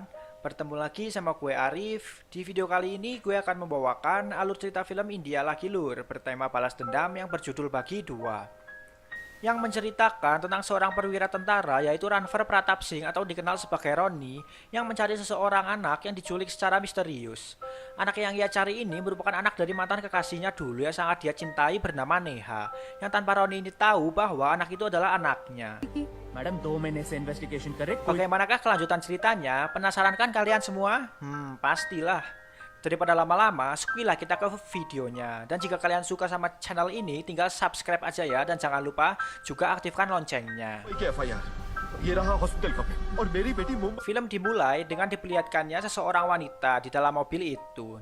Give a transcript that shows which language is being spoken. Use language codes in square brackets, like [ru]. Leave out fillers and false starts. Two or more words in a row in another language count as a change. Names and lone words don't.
[id] Bertemu lagi sama gue Arif. Di video kali ini gue akan membawakan alur cerita film India lagi Lur, bertema balas dendam yang berjudul Bagi Dua, yang menceritakan tentang seorang perwira tentara yaitu Ranveer Pratap Singh atau dikenal sebagai Ronnie yang mencari seseorang anak yang diculik secara misterius. Anak yang ia cari ini merupakan anak dari mantan kekasihnya dulu yang sangat dia cintai bernama Neha, yang tanpa Ronnie ini tahu bahwa anak itu adalah anaknya. [hi] मैडम 2 महीने से इन्वेस्टिगेशन करे [id] Bagaimanakah kelanjutan ceritanya? Penasaran kan kalian semua? Pastilah. Daripada lama-lama, skuilah kita ke videonya. Dan jika kalian suka sama channel ini, tinggal subscribe aja ya. Dan jangan lupa juga aktifkan loncengnya. Film dimulai dengan diperlihatkannya seseorang wanita di dalam mobil itu.